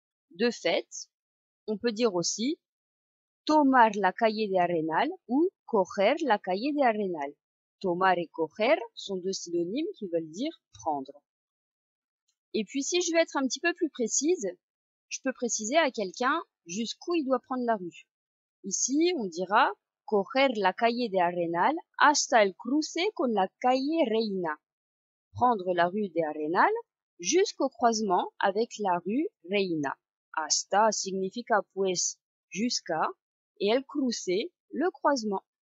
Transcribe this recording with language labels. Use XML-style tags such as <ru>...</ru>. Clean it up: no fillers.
<fr>De fait, on peut dire aussi</fr> <es>tomar la calle de Arenal</es> <fr>ou</fr> <es>coger la calle de Arenal.</es> <fr>Tomar et coger sont deux synonymes qui veulent dire prendre. Et puis si je veux être un petit peu plus précise, je peux préciser à quelqu'un jusqu'où il doit prendre la rue. Ici, on dira</fr> <es>coger la calle de Arenal hasta el cruce con la calle Reina.</es> <fr>Prendre la rue de Arenal jusqu'au croisement avec la rue Reina. Hasta significa pues jusqu'à et</fr> <es>el cruce,</es> <fr>le croisement.</fr>